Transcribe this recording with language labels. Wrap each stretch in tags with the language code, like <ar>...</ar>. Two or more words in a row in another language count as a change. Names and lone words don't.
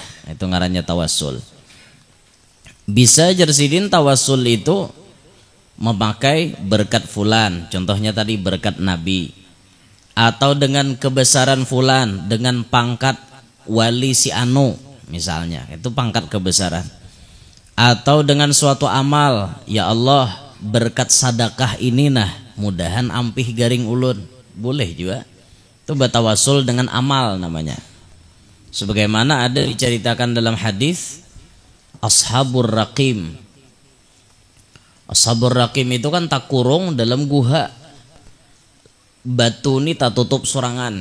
<bjn>Itu ngarannya tawassul. Bisa jersidin tawassul itu memakai berkat fulan, contohnya tadi berkat Nabi, atau dengan kebesaran fulan, dengan pangkat wali si anu misalnya, itu pangkat kebesaran. Atau dengan suatu amal, ya Allah berkat sadakah ini nah mudahan ampih garing ulun, boleh juga.</bjn> <id>Itu bertawassul dengan amal namanya. Sebagaimana ada diceritakan dalam hadis Ashabur Raqim.</id> <bjn>Ashabur Raqim itu kan tak kurung dalam guha, batu ini tak tutup sorangan.</bjn>